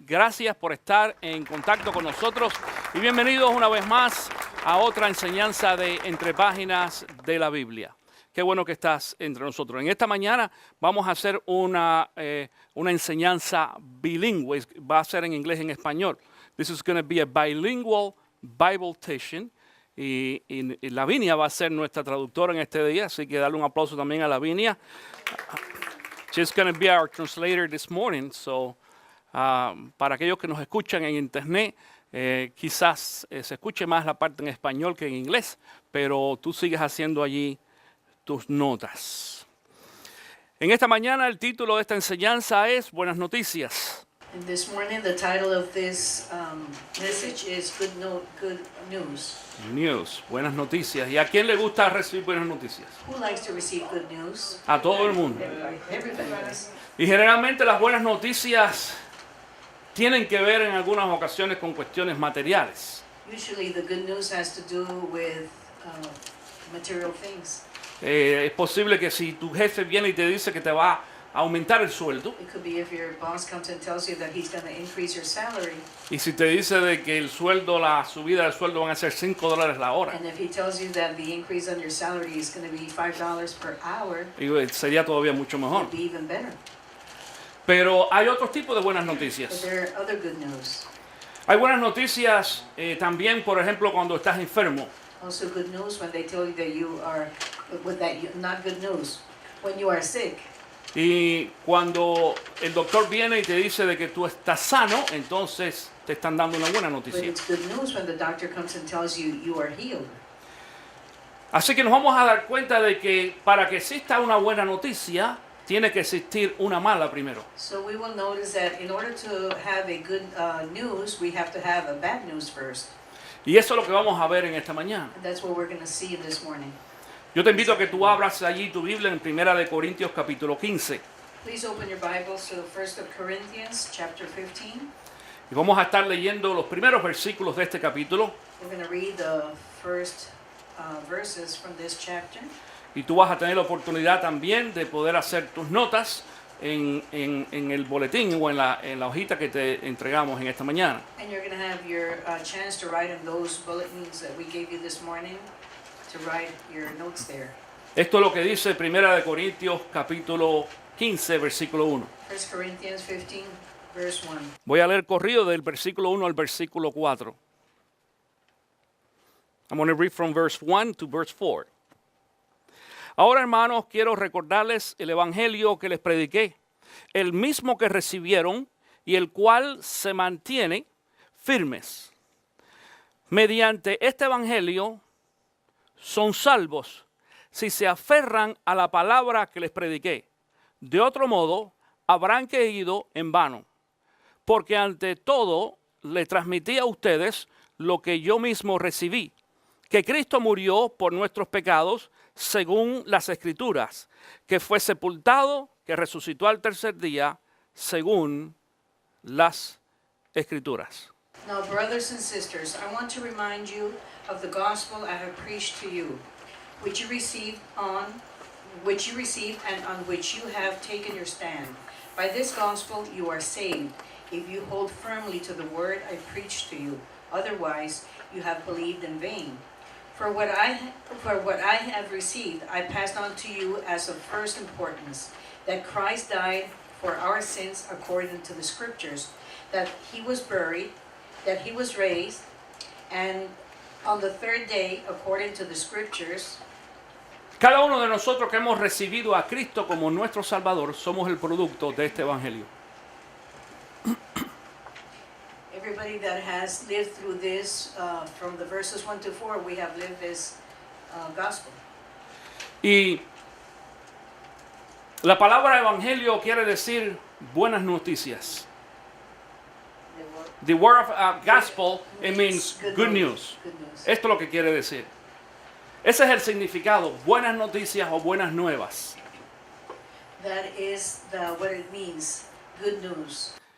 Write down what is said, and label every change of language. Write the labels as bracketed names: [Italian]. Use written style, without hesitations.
[Spanish] Gracias por estar en contacto con nosotros y bienvenidos una vez más a otra enseñanza de Entre Páginas de la Biblia. Qué bueno que estás entre nosotros. En esta mañana vamos a hacer una enseñanza bilingüe. Va a ser en inglés y en español. [English] This is going to be a bilingual Bible teaching. [Spanish] Y Lavinia va a ser nuestra traductora en este día, así que darle un aplauso también a Lavinia. [English] She's going to be our translator this morning. [Spanish] So, para aquellos que nos escuchan en internet, quizás se escuche más la parte en español que en inglés, pero tú sigues haciendo allí tus notas. En esta mañana el título de esta enseñanza es Buenas Noticias. [English] And this morning, the title of this message is Good News. [Spanish] News, buenas noticias. ¿Y a quién le gusta recibir buenas noticias? [English] Who likes to receive good news? [Spanish] A todo el mundo. [English] Everybody does. [Spanish] Y generalmente las buenas noticias tienen que ver en algunas ocasiones con cuestiones materiales. [English] Usually, the good news has to do with material things. [Spanish] Es posible que si tu jefe viene y te dice que te va a aumentar el sueldo, [English] It could be if your boss comes and tells you that he's going to increase your salary, [Spanish] y si te dice de que el sueldo, la subida del sueldo van a ser $5 la hora, [English] and if he tells you that the increase on your salary is going to be $5 per hour, [Spanish] sería todavía mucho mejor. [English] it'd be even better. [Spanish] Pero hay otros tipos de buenas [English] But [Spanish] noticias. [English] there are other good news. [Spanish] Hay buenas noticias también, por ejemplo, cuando estás enfermo. [English] Also, good news when they tell you that you are, not good news when you are sick. [Spanish] Y cuando el doctor viene y te dice de que tú estás sano, entonces te están dando una buena [English] But [Spanish] noticia. [English] it's good news when the doctor comes and tells you you are healed. [Spanish] Así que nos vamos a dar cuenta de que para que exista una buena noticia, tiene que existir una mala primero. [English] So we will notice that in order to have a good news, we have to have a bad news first. [Spanish] Y eso es lo que vamos a ver en esta mañana. [English] And that's what we're going to see this morning. [Spanish] Yo te invito a que tú abras allí tu Biblia en 1 Corintios capítulo 15. [English] Please open your Bibles to 1 Corinthians chapter 15. [Spanish] Y vamos a estar leyendo los primeros versículos de este capítulo. [English] We're going to read the first verses from this chapter. [Spanish] Y tú vas a tener la oportunidad también de poder hacer tus notas en el boletín o en la hojita que te entregamos en esta mañana. [English] And you're going to have your chance to write in those bulletins that we gave you this morning, to write your notes there. [Spanish] Esto es lo que dice 1 Corintios capítulo 15, versículo 1. [English] 1 Corinthians 15, verse 1. [Spanish] Voy a leer corrido del versículo 1 al versículo 4. [English] I'm going to read from verse 1 to verse 4. [Spanish] Ahora, hermanos, quiero recordarles el evangelio que les prediqué, el mismo que recibieron y el cual se mantiene firmes. Mediante este evangelio son salvos si se aferran a la palabra que les prediqué. De otro modo, habrán caído en vano. Porque ante todo, le transmití a ustedes lo que yo mismo recibí, que Cristo murió por nuestros pecados según las Escrituras, que fue sepultado, que resucitó al tercer día según las Escrituras. [English] Now, brothers and sisters, I want to remind you of the gospel I have preached to you, which you received and on which you have taken your stand. By this gospel you are saved, if you hold firmly to the word I preached to you. Otherwise, you have believed in vain. For what I have received, I passed on to you as of first importance, that Christ died for our sins according to the Scriptures, that he was buried, that he was raised, and on the third day, according to the Scriptures. [Spanish] Cada uno de nosotros que hemos recibido a Cristo como nuestro Salvador, somos el producto de este evangelio. [English] Everybody that has lived through this, from the verses 1 to 4, we have lived this gospel. [Spanish] Y la palabra evangelio quiere decir buenas noticias. [English] The word of gospel, it means good news. Good news. [Spanish] Esto es lo que quiere decir. Ese es el significado, buenas noticias o buenas nuevas. [English] That is what it means, good news.